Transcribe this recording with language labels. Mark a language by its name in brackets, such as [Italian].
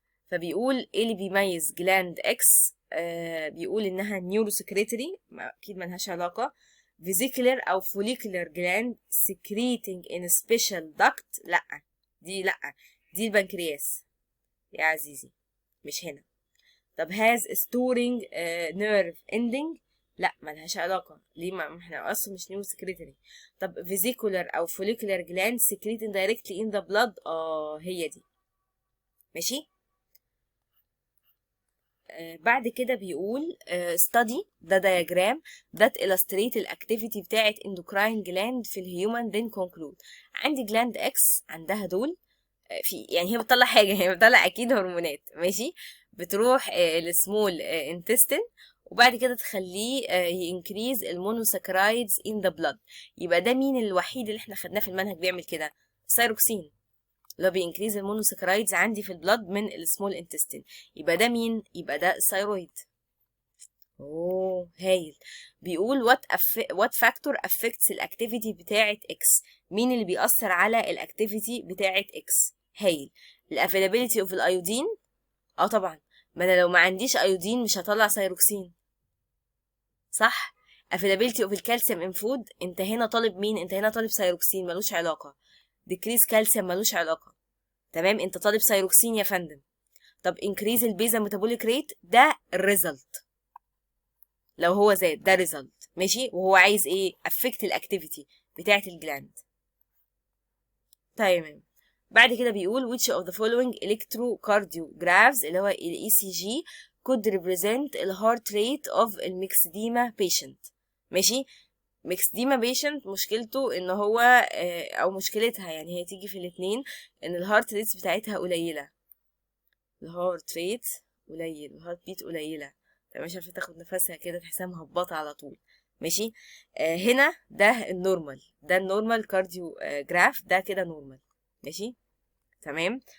[Arabic] فبيقول ايه اللي بيميز جلاند اكس؟ بيقول انها نيورو سكريتري، اكيد ملهاش علاقه. [English] vesicular أو follicular gland secreting in special duct. [Arabic] لأ دي البنكرياس يا عزيزي، مش هنا. طب [English] has storing nerve ending. [Arabic] لا ملهاش علاقة. ليه؟ ما احنا اصلا مش نيو سكريتري. طب [English] vesicular او follicular gland secreting directly in the blood. [Arabic] هي دي. ماشي. بعد كده بيقول study ده [English] diagram that illustrate [Arabic] الاكتيفيتي بتاعت [English] endocrine gland [Arabic] في الهيومن [English] then conclude. [Arabic] عندي جلاند اكس عندها دول في، يعني هي بتطلع حاجة، هي بتطلع أكيد هرمونات. ماشي. بتروح للسمول انتستين وبعد كده تخليه ينكريز المونوساكرايدز [English] in the blood. [Arabic] يبقى ده مين الوحيد اللي احنا خدناه في المنهج بيعمل كده؟ الثايروكسين، اللي هو بينكريز المونوساكرايدز عندي في البلد من السمول انتستين. يبقى ده مين؟ يبقى ده الثايرويد. هايل. بيقول [English] what factor affects [Arabic] الاكتيفيتي بتاعت [English] X. [Arabic] مين اللي بيأثر على الاكتيفيتي بتاعت X؟ هايل. الافيلابيلتي اوف الايودين. طبعا، ما انا لو ما عنديش ايودين مش هطلع ثايروكسين، صح؟ افيلابيلتي اوف الكالسيوم ان فود. انت هنا طالب مين؟ انت هنا طالب ثايروكسين، ملوش علاقه. ديكريز كالسيوم ملوش علاقه. تمام، انت طالب ثايروكسين يا فندم. طب انكريز البيزا ميتابوليك ريت ده الريزلت، لو هو زاد ده ريزلت. ماشي. وهو عايز ايه؟ افكت الاكتيفيتي بتاعت الجلاند. تمام. بعد كده بيقول [English] which of the following electrocardiographs [Arabic] اللي هو ال [English] ECG could represent ال heart rate of الميكسديما patient. [Arabic] ماشي. ميكسديما patient مشكلته ان هو او مشكلتها يعني هي تيجي في الاتنين ان الهارت ريتس بتاعتها قليلة. الهارت ريت قليل، الهارت بيت قليلة، مش عارفة تاخد نفسها كده تحسها مهبطة على طول. ماشي. هنا ده النورمال، ده النورمال كارديو جراف، ده كده نورمال. ماشي. تمام.